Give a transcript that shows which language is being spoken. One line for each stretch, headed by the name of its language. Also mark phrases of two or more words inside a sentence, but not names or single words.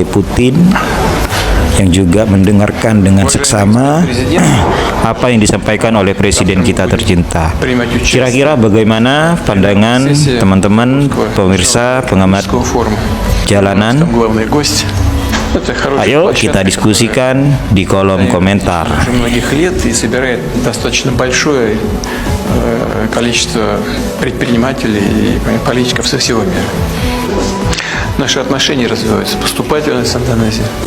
Indonesian: Putin yang juga mendengarkan dengan seksama apa yang disampaikan oleh presiden kita tercinta. Kira-kira bagaimana pandangan teman-teman pemirsa pengamat jalanan? Ayo kita diskusikan di kolom komentar.
Russian: Количество предпринимателей и политиков со всего мира. Наши отношения развиваются поступательно с Индонезией.